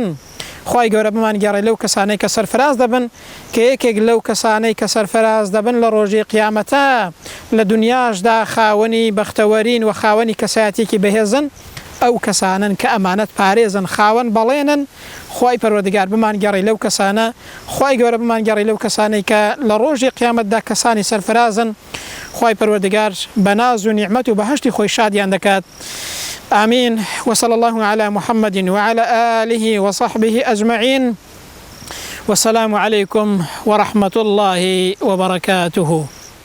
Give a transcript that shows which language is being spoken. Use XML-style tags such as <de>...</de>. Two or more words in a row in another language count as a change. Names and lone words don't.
<ckb>خی گەورە بمان گەڕێ لەو کەسانەی کە سەرفراز دەبن کە یەکێک لەو کەسانەی کە سەرفراز دەبن لە ڕۆژی قیامەتە لە دنیاشدا خاوەنی بەختەوەرین و خاوەنی کەسایەتێکی بەهێزن ئەو کەسانن کە ئەمانەت پارێزن خاوەن بەڵێنن. خی پەروەردگار بمان گەڕێ لەو کەسانە، خی گەورە بمان گەڕێ لەو کەسانەی کە لە ڕۆژی قیامەتدا کەسانی سەرفرازن. خی پەروەردگار بە ناز و نیعمەت و بەهشتی خۆی شادیان دەکات.</ckb> <ar>آمين. وصلى الله على محمد وعلى آله وصحبه أجمعين. والسلام عليكم ورحمة الله وبركاته.</ar>